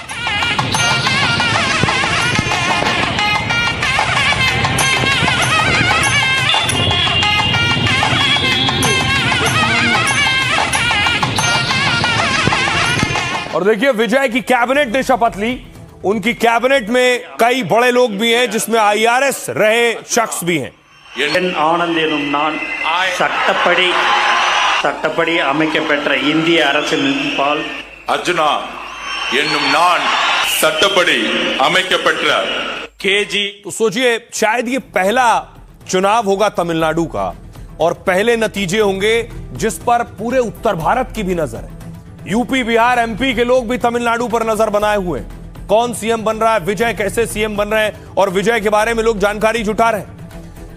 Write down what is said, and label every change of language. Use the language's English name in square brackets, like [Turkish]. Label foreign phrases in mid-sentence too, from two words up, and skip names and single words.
[Hindi] और देखिए विजय की कैबिनेट ने शपथ ली। उनकी कैबिनेट में कई बड़े लोग भी हैं, जिसमें IRS रहे शख्स भी हैं। [Tamil] ஆனந்த் எனும் நான் சட்டப்படி அமைக்கப்பெற்ற இந்திய அரசியலமைப்பால் அர்ஜுனா என்னும் நான் சட்டப்படி அமைக்கப்பெற்ற [Hindi] केजी। तो सोचिए, शायद ये पहला चुनाव होगा तमिलनाडु का और पहले नतीजे होंगे जिस पर पूरे उत्तर भारत की भी नजर है। यूपी, बिहार, MP के लोग भी तमिलनाडु पर नजर बनाए हुए हैं। कौन सीएम बन रहा है, विजय कैसे सीएम बन रहे हैं और विजय के बारे में लोग जानकारी जुटा रहे हैं।